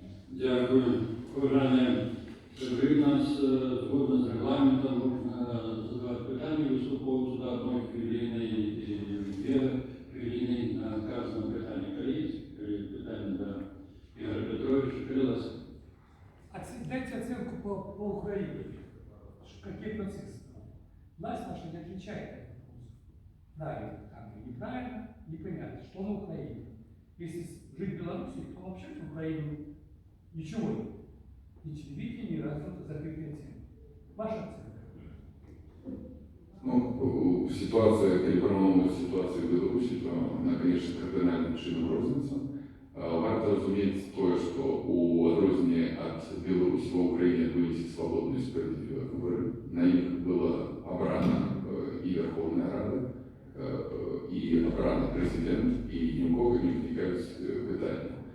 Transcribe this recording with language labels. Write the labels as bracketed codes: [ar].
[uk] Дякую. [ru] Уважаемые, [uk] ви нас згодно з регламентом можна задавати питання, виступовують сюди одної хвилини і дві хвилини на кожному питанні. Питання до Ігоря Петровича. Крилась. [ru] Дайте оценку по Украине. Какие процессы? Власть наша не отвечает. Правильно, там неправильно, непонятно, что на Украине. Если жить в Беларуси, то вообще в Украине ничего нет. Ни телевидения, ни радио, закрытые темы. Ваша оценка? [uk] Ну, ситуація, коли порівняно ситуацію в Білорусі, то вона, звісно, кардинальним чином розниця. Варто розуміти те, що у відрізні від Білорусі в Україні відбулися свободні і справедливі вибори. На них була обрана і Верховна Рада, і обрана президент, і ні в кого не виникають питання.